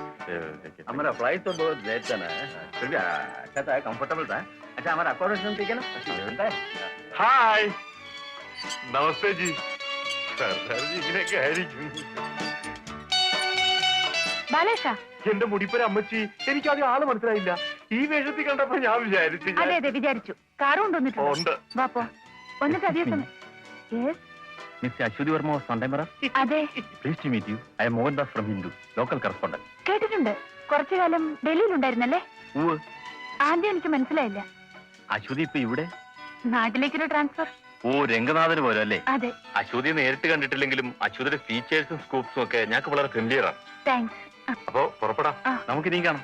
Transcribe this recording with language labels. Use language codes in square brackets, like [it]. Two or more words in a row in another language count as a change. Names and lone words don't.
[hi] हमारा फ्लाइट तो बहुत लेट था ना, फिर भी अच्छा था, कंफर्टेबल था। अच्छा हमारा अकोमोडेशन ठीक है ना? हाय नमस्ते जी [ml] സർ ജി ഇങ്ങനെയൊക്കെ ആയിരിക്കും ബാലേഷ എന്റെ മുടിപ്പര അമ്മച്ചി എനിക്ക് ആദ്യം ആള് മനസ്സിലായില്ല ഈ വേഷത്തിൽ കണ്ടപ്പോ ഞാൻ വിചാരിച്ചു അതെ അതെ വിചാരിച്ചു കാറും കൊണ്ടുവന്നിട്ടുണ്ട് ഉണ്ട് വാപ്പോ വന്നിട്ട് അതേ സമയം [en] Mr. Ashwini Verma was on time, [ml] അതെ [en] Pleased to meet you. I am Mohan Das from Hindu, local correspondent. [ml] കേട്ടിട്ടുണ്ട് കുറച്ചു കാലം ഡൽഹിയിലുണ്ടായിരുന്നല്ലേ [en] Who? [ml] ആദ്യം എനിക്ക് മനസ്സിലായില്ല അശ്വതി ഇപ്പൊ ഇവിടെ? നാട്ടിലേക്കൊരു ട്രാൻസ്ഫർ ഓ രംഗനാഥന് പോലും അല്ലേ? അതെ അശ്വതിയെ നേരിട്ട് കണ്ടിട്ടില്ലെങ്കിലും അശ്വതിയുടെ ഫീച്ചേഴ്സും സ്കൂപ്സും ഒക്കെ ഞങ്ങൾക്ക് വളരെ ഫെമിലിയർ ആണ്. താങ്ക്സ് അപ്പോ പുറപ്പെടാം. നമുക്ക് ഇനി കാണാം.